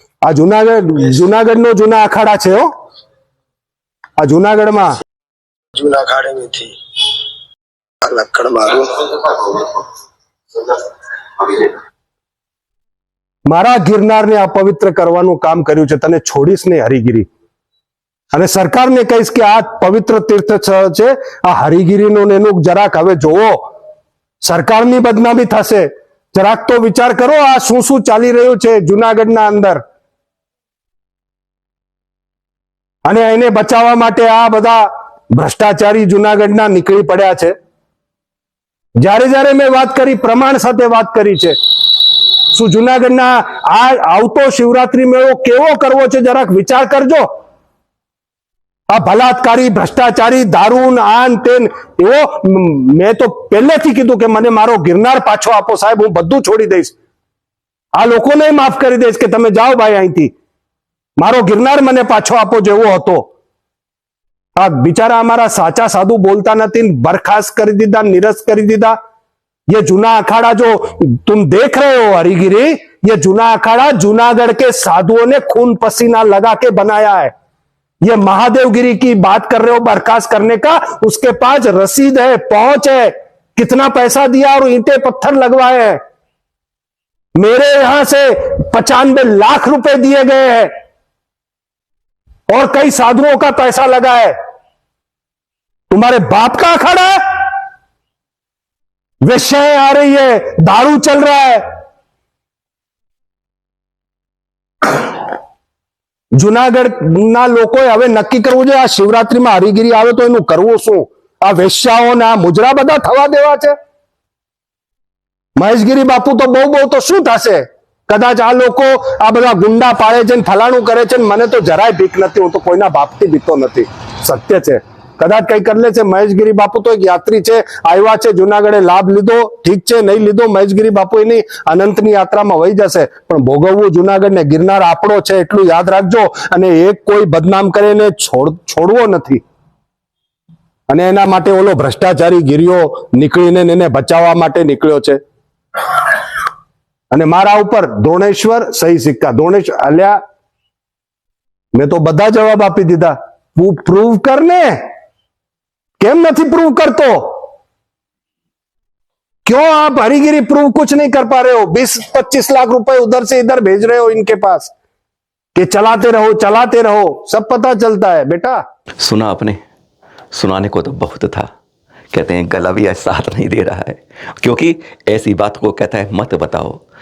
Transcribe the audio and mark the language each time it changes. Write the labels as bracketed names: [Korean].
[Gujarati] आ Junagadh no Juna Akhara छे हो। आ जूनागढ़ में जूना अखाड़े में थी। लक्कड़ मारो। मारा गिरनार ने अपवित्र करवानुं काम कर्યું છે। તને છોડીશ નહીં હરિગીરી। અને સરકારને કહીશ કે આ પવિત્ર તીર્થ છે, આ હરિગીરીનું એનું જરાક હવે જોવો, સરકારની બદનામી થશે। જરાક તો વિચાર કરો આ શું શું ચાલી રહ્યું છે જૂનાગઢના અંદર, અને એને બચાવવા માટે આ બધા ભ્રષ્ટાચારી જૂનાગઢના નીકળી પડ્યા છે। જ્યારે જ્યારે મેં વાત કરી, પ્રમાણ સાથે વાત કરી છે। શું જૂનાગઢના આ આવતો શિવરાત્રી મેળો કેવો કરવો છે જરાક વિચાર કરજો। આ બલાત્કારી ભ્રષ્ટાચારી દારૂ આન તેન એવો, મેં તો પહેલેથી કીધું કે મને મારો गिरनार પાછો આપો સાહેબ, હું બધું છોડી દઈશ। આ લોકોને માફ કરી દઈશ કે તમે જાઓ ભાઈ અહીંથી। મારો ગિરનાર મને પાછો આપો જેવો હતો. આ બિચારા અમારા સાચા સાધુ બોલતા નથી, બરખાસ્ત કરી દીધા, નિરસ્ત કરી દીધા. [Hindi] ये जूना अखाड़ा जो तुम देख रहे हो हरिगिरी, ये जूना अखाड़ा जूनागढ़ के साधुओं ने खून पसीना लगा के बनाया है. ये महादेवगिरी की बात कर रहे हो बर्खास्त करने का, उसके पास रसीद है, पहुंच है, कितना पैसा दिया और ईंटे पत्थर लगवाए हैं. मेरे यहां से 95 लाख रुपए दिए गए हैं और कई साधुओं का पैसा लगा है. तुम्हारे बाप का अखाड़ा है. वेश्याएं आ रही है, दारू चल रहा है. [Gujarati] જુનાગઢના લોકોએ હવે નક્કી કરવું છે આ શિવરાત્રીમાં હરિગીરી આવે તો એનું કરવું શું. આ વેશ્યાઓને આ મુજરા બધા થવા દેવા છે. મહેશગીરી બાપુ તો બહુ તો શું થશે. કદાચ આ લોકો આ બધા ગુંડા પાડે છે ને ફલાણું કરે છે ને મને તો જરાય બીક નથી. હું તો કોઈના બાપથી બીતો નથી. સત્ય છે. કદાચ કઈ કરી લે છે. મહેશગીરી બાપુ તો એક યાત્રી છે, આવ્યા છે જુનાગઢે, લાભ લીધો, ઠીક છે. નહીં લીધો, મહેશગીરી બાપુ એની અનંતની યાત્રામાં વહી જશે. પણ ભોગવવું જુનાગઢ ને ગિરનાર આપણો છે એટલું યાદ રાખજો. અને એક કોઈ બદનામ કરે ને છોડવો નથી. અને એના માટે ઓલો ભ્રષ્ટાચારી ગિરિયો નીકળીને એને બચાવવા માટે નીકળ્યો છે. અને મારા ઉપર દ્રોણેશ્વર સહી સિક્કા. દ્રોણેશ્વર અલ્યા મેં તો બધા જવાબ આપી દીધા. પ્રૂવ કર ને. કેમ નથી प्रूव करतो? [Hindi] क्यों आप हरिगिरी प्रूव कुछ नहीं कर पा रहे हो? 20-25 लाख रुपए उधर से इधर भेज रहे हो इनके पास कि चलाते रहो, सब पता चलता है बेटा. सुना आपने, सुनाने को तो बहुत था. कहते हैं गला भी आज साथ नहीं दे रहा है, क्योंकि ऐसी बात को कहता है मत बताओ.